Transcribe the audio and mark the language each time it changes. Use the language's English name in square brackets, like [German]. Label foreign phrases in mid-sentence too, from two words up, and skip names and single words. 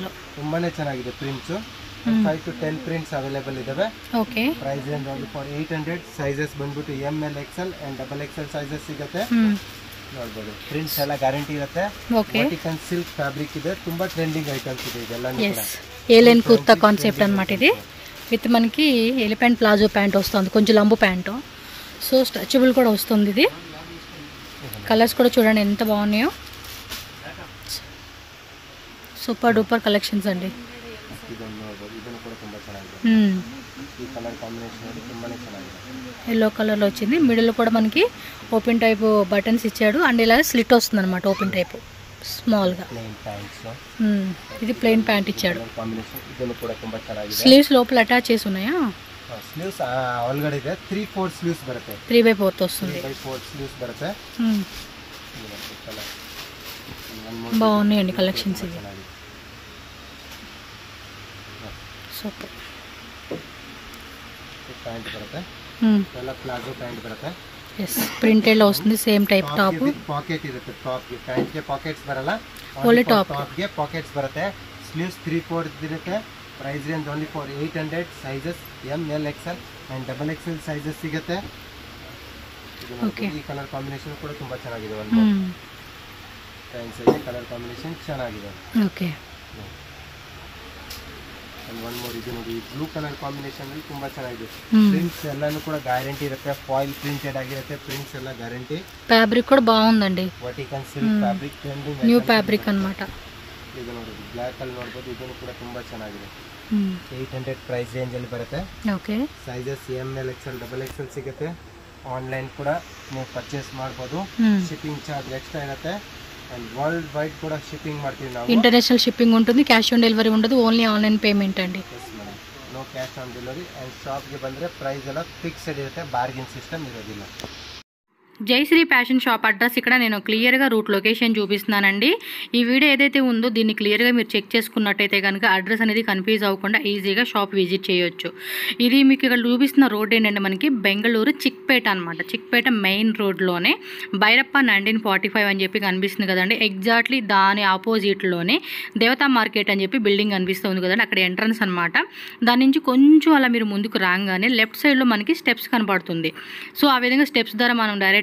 [Kannada] ತುಂಬಾನೇ ಚೆನ್ನಾಗಿದೆ ಪ್ರಿಂಟ್ಸ್ 5 to 10 ಪ್ರಿಂಟ್ಸ್ ಅವೈಲೇಬಲ್ ಇದಾವೆ ಓಕೆ [English] price range only for 800 sizes [Kannada] ಬಂದ್ಬಿಟ್ಟು [English] M L XL and double XL sizes [Kannada] ಸಿಗುತ್ತೆ ನೋಡಬಹುದು ಪ್ರಿಂಟ್ಸ್ ಎಲ್ಲ ಗ್ಯಾರಂಟಿ ಇರುತ್ತೆ [English] vertical silk fabric [Kannada] ಇದೆ ತುಂಬಾ [English] trending items [Kannada] ಇದೆ ಇದೆಲ್ಲ [English] A line kurta concept [Telugu] అన్నమాట ఇది విత్ మనకి [English] elephant palazzo pant [Telugu] వస్తుంది కొంచెం లంబు ప్యాంటు [English] so stretchable [Telugu] కూడా వస్తుంది ఇది కలర్స్ కూడా చూడండి ఎంత బాగున్నాయో [English] super duper collections [Telugu] అండి [Kannada] ಇದನ್ನು ಕೂಡ ತುಂಬಾ ಚೆನ್ನಾಗಿದೆ ಈ [English] colour combination [Kannada] ನೋಡಿ ತುಂಬಾನೇ ಚೆನ್ನಾಗಿದೆ [English] yellow colour [Telugu] లో వచ్చింది మిడిల్ కూడా మనకి [English] open type buttons [Telugu] ఇచ్చాడు అండ్ ఇలా స్లిట్ వస్తుంది అనమాట [English] open type small [Telugu] గా ఇది [English] plain pant [Telugu] ఇచ్చాడు స్లీవ్స్ లోపల అటాచ్ చేసి ఉన్నాయా [Kannada] ಸ್ಲೀವ್ಸ್ ಒಳಗಡೆ ಇದೆ 3/4 ಸ್ಲೀವ್ಸ್ ಬರುತ್ತೆ [Telugu] 3/4 వస్తుంది [Kannada] 3/4 ಸ್ಲೀವ್ಸ್ ಬರುತ್ತೆ [Telugu] బాగున్నాయండి కలెక్షన్స్ ఇవి సూపర్ [Kannada] ಪ್ಯಾಂಟ್ ಬರುತ್ತೆ ಎಲ್ಲ [English] palazzo pant [Kannada] ಬರುತ್ತೆ [Telugu] ಪ್ರಿಂಟೆಡ್ వస్తుంది [English] same type top [Kannada] ಪಾಕೆಟ್ ಇರುತ್ತೆ ಟಾಪ್ ಗೆ ಪ್ಯಾಂಟ್ ಗೆ ಪಾಕೆಟ್ಸ್ ಬರಲ್ಲ [English] only top [Kannada] ಗೆ ಪಾಕೆಟ್ಸ್ ಬರುತ್ತೆ ಸ್ಲೀವ್ಸ್ 3/4 ಇರುತ್ತೆ [English] price range only for 800 sizes M L XL and double XL sizes [Kannada] ಸಿಗುತ್ತೆ ಈ [English] colour combination [Kannada] ಕೂಡ ತುಂಬಾ ಚೆನ್ನಾಗಿದೆ ಒಂದು ಫ್ರೆಂಡ್ಸ್ ಈ [English] colour combination [Kannada] ಚೆನ್ನಾಗಿದೆ ಓಕೆ [English] and one more [Kannada] ಇದು ನೋಡಿ [English] blue colour combination [Kannada] ಅಲ್ಲಿ ತುಂಬಾ ಚೆನ್ನಾಗಿದೆ ಪ್ರಿಂಟ್ಸ್ ಎಲ್ಲಾನು ಕೂಡ ಗ್ಯಾರಂಟಿ ಇರುತ್ತೆ [English] foil printed [Kannada] ಆಗಿರುತ್ತೆ ಪ್ರಿಂಟ್ಸ್ ಎಲ್ಲ ಗ್ಯಾರಂಟಿ [Telugu] ఫ్యాబ్రిక్ కూడా బాగుందండి [English] vertical silk fabric trending new fabric ಅన్నమాట [Kannada] ಇದು ನೋಡಿ ಬ್ಲಾಕ್ ಅಲ್ಲಿ ನೋಡಬಹುದು ಇದನ್ನು ಕೂಡ ತುಂಬಾ ಚೆನ್ನಾಗಿದೆ 800 [English] price range [Kannada] ಅಲ್ಲಿ ಬರುತ್ತೆ [English] okay sizes M L XL double XL [Kannada] ಸಿಗುತ್ತೆ ಆನ್ಲೈನ್ ಕೂಡ ನೀವು ಪರ್ಚೇಸ್ ಮಾಡಬಹುದು [English] shipping charge extra [Kannada] ಇರುತ್ತೆ [English] and world wide [Kannada] కూడా షిప్పింగ్ ಮಾಡ್ತೀವಿ ನಾವು [English] international shipping [Telugu] ఉంటుంది [English] cash on delivery [Telugu] ఉండదు [English] only online payment [Telugu] అండి [English] no cash on delivery and shop [Kannada] ಗೆ ಬಂದ್ರೆ ಪ್ರೈಸ್ ಎಲ್ಲ ಫಿಕ್ಸ್డ్ ಇರುತ್ತೆ [English] bargain system [Kannada] ಇರೋದಿಲ್ಲ [Telugu] జయశ్రీ ఫ్యాషన్ [English] shop address [Telugu] ఇక్కడ నేను క్లియర్గా [English] route location [Telugu] చూపిస్తున్నానండి ఈ వీడియో ఏదైతే ఉందో దీన్ని క్లియర్గా మీరు చెక్ చేసుకున్నట్టయితే కనుక అడ్రస్ అనేది కన్ఫ్యూజ్ అవ్వకుండా ఈజీగా షాప్ విజిట్ చేయొచ్చు ఇది మీకు ఇక్కడ చూపిస్తున్న రోడ్ ఏంటంటే మనకి బెంగళూరు చిక్పేట అనమాట చిక్పేట మెయిన్ రోడ్లోనే భైరప్ప 1945 అని చెప్పి కనిపిస్తుంది కదండి ఎగ్జాక్ట్లీ దాని ఆపోజిట్లోనే దేవతా మార్కెట్ అని చెప్పి బిల్డింగ్ కనిపిస్తుంది కదండి అక్కడ ఎంట్రన్స్ అనమాట దాని నుంచి కొంచెం అలా మీరు ముందుకు రాగానే లెఫ్ట్ సైడ్లో మనకి స్టెప్స్ కనపడుతుంది సో ఆ విధంగా స్టెప్స్ ద్వారా మనం డైరెక్ట్